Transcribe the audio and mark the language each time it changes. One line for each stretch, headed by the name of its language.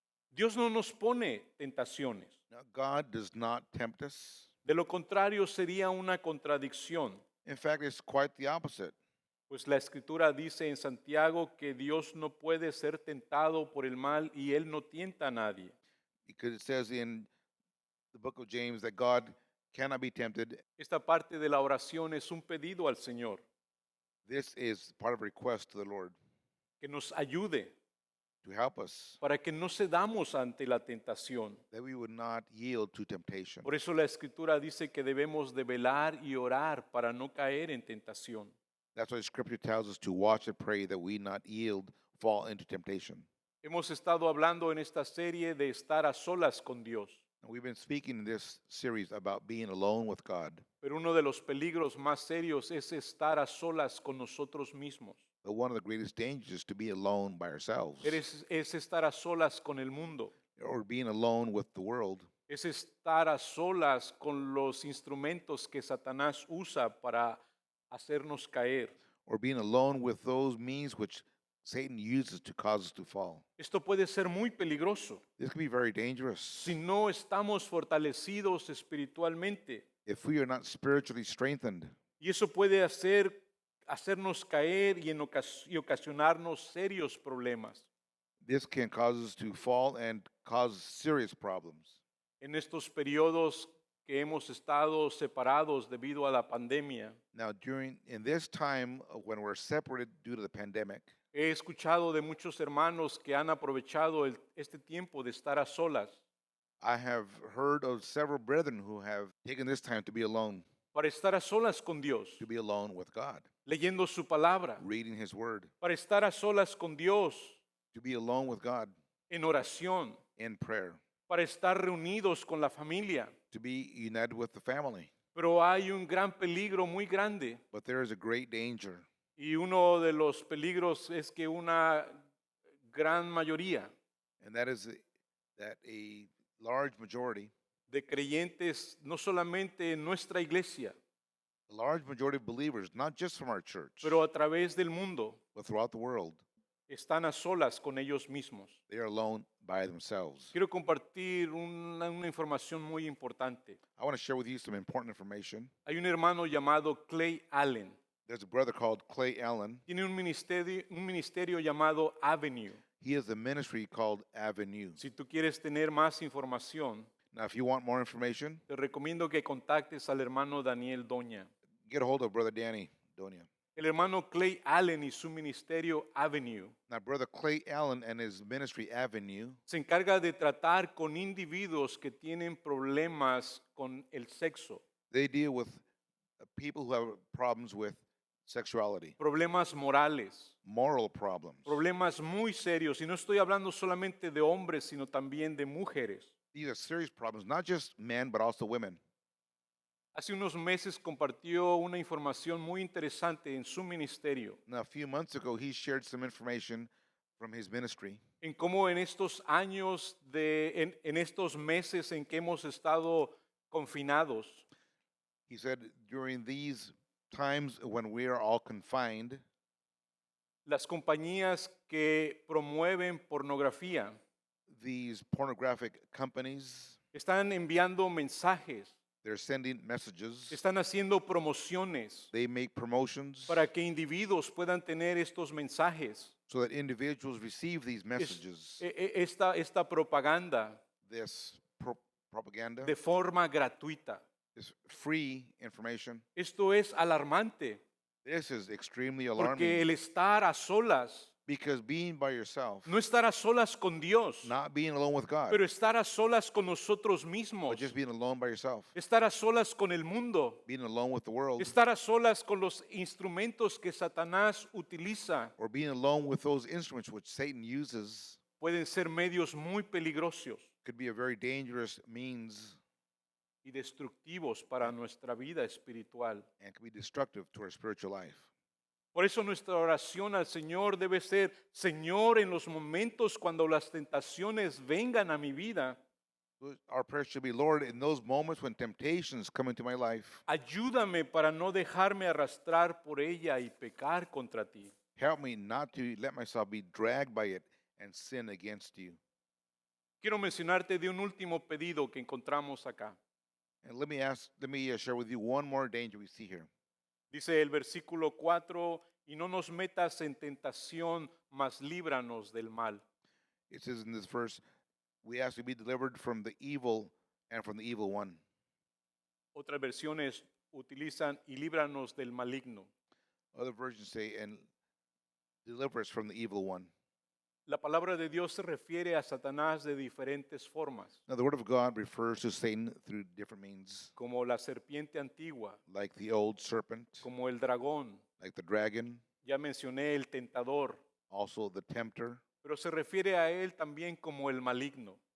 Spanish: Dios no nos pone tentaciones.
English: Now, God does not tempt us.
Spanish: De lo contrario sería una contradicción,
English: In fact, it's quite the opposite.
Spanish: pues la Escritura dice en Santiago que Dios no puede ser tentado por el mal y Él no tienta a nadie.
English: Because it says in the book of James that God cannot be tempted.
Spanish: Esta parte de la oración es un pedido al Señor
English: This is part of a request to the Lord
Spanish: que nos ayude
English: to help us,
Spanish: para que no cedamos ante la tentación.
English: that we would not yield to temptation.
Spanish: Por eso la Escritura dice que debemos de velar y orar para no caer en tentación.
English: That's why Scripture tells us to watch and pray that we not yield, fall into temptation.
Spanish: Hemos estado hablando en esta serie de estar a solas con Dios,
English: And we've been speaking in this series about being alone with God.
Spanish: pero uno de los peligros más serios es estar a solas con nosotros mismos.
English: But one of the greatest dangers is to be alone by ourselves,
Spanish: Es estar a solas con el mundo.
English: or being alone with the world,
Spanish: Es estar a solas con los instrumentos que Satanás usa para hacernos caer.
English: or being alone with those means which Satan uses to cause us to fall.
Spanish: Esto puede ser muy peligroso
English: This can be very dangerous
Spanish: si no estamos fortalecidos espiritualmente.
English: if we are not spiritually strengthened.
Spanish: Y eso puede hacernos caer y y ocasionarnos serios problemas.
English: This can cause us to fall and cause serious problems.
Spanish: En estos periodos que hemos estado separados debido a la pandemia,
English: Now, in this time when we're separated due to the pandemic,
Spanish: he escuchado de muchos hermanos que han aprovechado este tiempo de estar a solas
English: I have heard of several brethren who have taken this time to be alone,
Spanish: para estar a solas con Dios,
English: to be alone with God,
Spanish: leyendo su palabra,
English: reading His Word,
Spanish: para estar a solas con Dios
English: to be alone with God
Spanish: en oración,
English: in prayer,
Spanish: para estar reunidos con la familia.
English: to be united with the family.
Spanish: Pero hay un gran peligro muy grande
English: But there is a great danger,
Spanish: y uno de los peligros es que una gran mayoría
English: and that is that a large majority,
Spanish: de creyentes, no solamente en nuestra iglesia,
English: a large majority of believers, not just from our church,
Spanish: pero a través del mundo,
English: but throughout the world,
Spanish: están a solas con ellos mismos.
English: they are alone by themselves.
Spanish: Quiero compartir una información muy importante.
English: I want to share with you some important information.
Spanish: Hay un hermano llamado Clay Allen.
English: There's a brother called Clay Allen.
Spanish: Tiene un ministerio llamado Avenue.
English: He has a ministry called Avenue.
Spanish: Si tú quieres tener más información,
English: Now, if you want more information,
Spanish: te recomiendo que contactes al hermano Daniel Doña.
English: get a hold of Brother Danny Donia.
Spanish: El hermano Clay Allen y su ministerio Avenue
English: Now, Brother Clay Allen and his ministry Avenue,
Spanish: se encarga de tratar con individuos que tienen problemas con el sexo,
English: they deal with people who have problems with sexuality,
Spanish: problemas morales,
English: moral problems.
Spanish: problemas muy serios. Y no estoy hablando solamente de hombres, sino también de mujeres.
English: These are serious problems, not just men, but also women.
Spanish: Hace unos meses compartió una información muy interesante en su ministerio,
English: Now, a few months ago, he shared some information from his ministry
Spanish: en cómo en estos años, en estos meses en que hemos estado confinados,
English: He said during these times when we are all confined,
Spanish: las compañías que promueven pornografía
English: these pornographic companies,
Spanish: están enviando mensajes,
English: they're sending messages,
Spanish: están haciendo promociones
English: they make promotions
Spanish: para que individuos puedan tener estos mensajes,
English: so that individuals receive these messages,
Spanish: esta propaganda
English: this propaganda,
Spanish: de forma gratuita.
English: this free information.
Spanish: Esto es alarmante
English: This is extremely
Spanish: porque
English: alarming
Spanish: el estar a solas,
English: because being by yourself,
Spanish: no estar a solas con Dios,
English: not being alone with God,
Spanish: pero estar a solas con nosotros mismos,
English: but just being alone by yourself,
Spanish: estar a solas con el mundo,
English: being alone with the world,
Spanish: estar a solas con los instrumentos que Satanás utiliza,
English: or being alone with those instruments which Satan uses
Spanish: pueden ser medios muy peligrosos
English: could be a very dangerous means
Spanish: y destructivos para nuestra vida espiritual.
English: and can be destructive to our spiritual life.
Spanish: Por eso nuestra oración al Señor debe ser: Señor, en los momentos cuando las tentaciones vengan a mi vida,
English: So our prayer should be, Lord, in those moments when temptations come into my life,
Spanish: ayúdame para no dejarme arrastrar por ella y pecar contra ti.
English: help me not to let myself be dragged by it and sin against you.
Spanish: Quiero mencionarte de un último pedido que encontramos acá.
English: And let me share with you one more danger we see here.
Spanish: Dice el versículo 4, y no nos metas en tentación, mas líbranos del mal.
English: It says in this verse, we ask to be delivered from the evil and from the evil one.
Spanish: Otras versiones utilizan y líbranos del maligno.
English: Other versions say, and deliver us from the evil one.
Spanish: La palabra de Dios se refiere a Satanás de diferentes formas,
English: Now, the word of God refers to Satan through different means,
Spanish: como la serpiente antigua,
English: like the old serpent,
Spanish: como el dragón,
English: like the dragon,
Spanish: Ya mencioné el tentador,
English: also the tempter,
Spanish: pero se refiere a él también como el maligno.